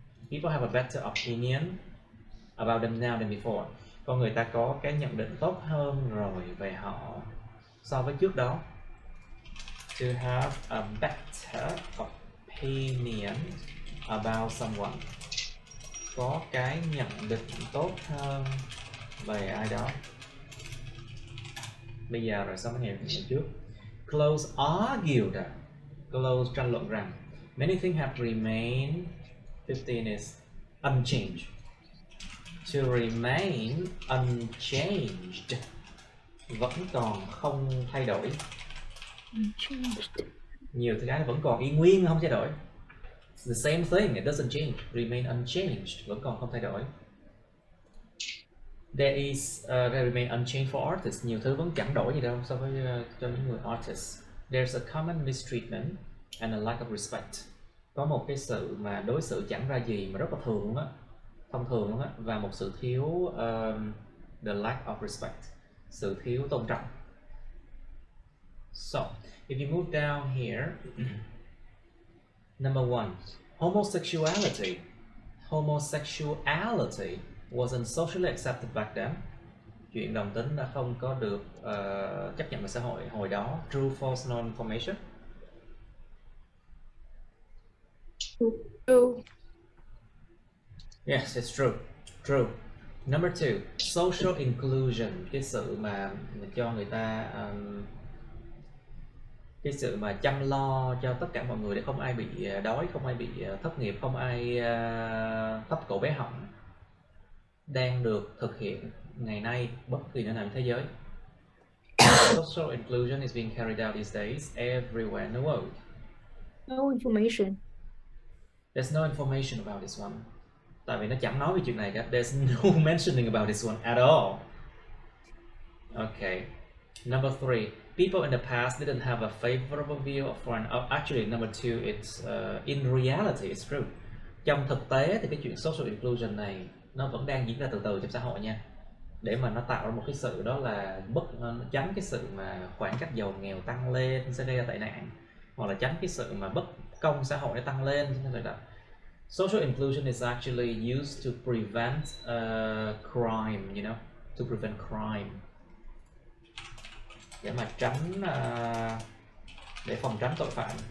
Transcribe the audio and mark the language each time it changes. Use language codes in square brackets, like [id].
[en] People have a better opinion about them now than before. [vi] Con người ta có cái nhận định tốt hơn rồi về họ so với trước đó. [en] To have a better opinion about someone. [vi] Có cái nhận định tốt hơn về ai đó. Bây giờ rồi so với ngày trước. [en] Close argued. Close [vi] tranh luận rằng [en] many things have remained. 15 is unchanged. To remain unchanged, [vi] vẫn còn không thay đổi. Nhiều thứ cái vẫn còn y nguyên, không thay đổi. [en] It's the same thing, it doesn't change. Remain unchanged, [vi] vẫn còn không thay đổi. [en] They remain unchanged for artists. [vi] Nhiều thứ vẫn chẳng đổi gì đâu so với cho những người artists. [en] There's a common mistreatment and a lack of respect. [vi] Có một cái sự mà đối xử chẳng ra gì mà rất là thường luôn á, thông thường luôn á, và một sự thiếu [en] the lack of respect, [vi] sự thiếu tôn trọng. [en] So, if you move down here, number 1, homosexuality. Homosexuality wasn't socially accepted back then. [vi] Chuyện đồng tính đã không có được chấp nhận vào xã hội hồi đó. [en] True, false, non-information. True. Yes, it's true. True. Number 2, social inclusion. [vi] Cái sự mà cho người ta cái sự mà chăm lo cho tất cả mọi người để không ai bị đói, không ai bị thất nghiệp, không ai thấp cổ bé họng đang được thực hiện ngày nay bất kỳ nơi nào trên thế giới. [en] Social inclusion is being carried out these days everywhere in the world. No information. There's no information about this one. [vi] Tại vì nó chẳng nói về chuyện này cả. [en] There's no mentioning about this one at all. Okay. Number 3. People in the past didn't have a favorable view of foreign. Actually, number 2, it's in reality, it's true. [vi] Trong thực tế thì cái chuyện social inclusion này nó vẫn đang diễn ra từ từ trong xã hội nha. Để mà nó tạo ra một cái sự đó là tránh cái sự mà khoảng cách giàu nghèo tăng lên sẽ gây ra tệ nạn, hoặc là tránh cái sự mà bất công xã hội nó tăng lên. [en] Social inclusion is actually used to prevent crime, you know, to prevent crime. [vi] Để mà tránh, để phòng tránh tội phạm.